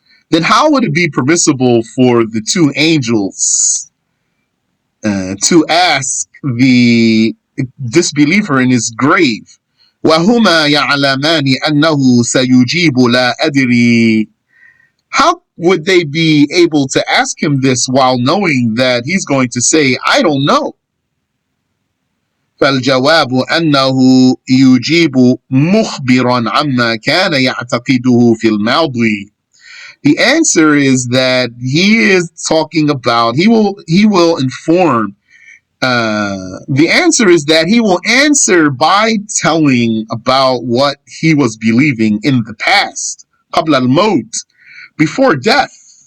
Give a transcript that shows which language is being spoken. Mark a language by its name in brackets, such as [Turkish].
[English] Then how would it be permissible for the two angels to ask the disbeliever in his grave, [Arabic] وهما يعلمان أنه سيجيب لا أدري? [English] How would they be able to ask him this while knowing that he's going to say, I don't know? [Arabic] فالجواب أنه يجيب مخبرا عما كان يعتقده في الماضي. [English] The answer is that he is talking about, he will inform. The answer is that he will answer by telling about what he was believing in the past, [Arabic] قبل الموت, [English] before death.